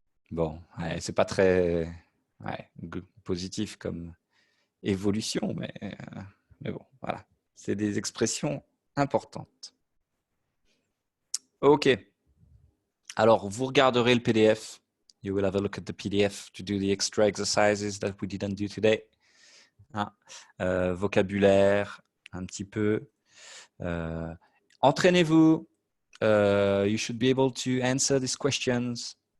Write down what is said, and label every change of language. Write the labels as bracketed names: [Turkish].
[French] Bon, ouais, c'est pas très positif comme évolution, mais bon, voilà. C'est des expressions importantes. OK. Alors, vous regarderez le PDF. [English] You will have a look at the PDF to do the extra exercises that we didn't do today. Hein? [French] Vocabulaire, un petit peu. Entraînez-vous. [English] You should be able to answer these questions.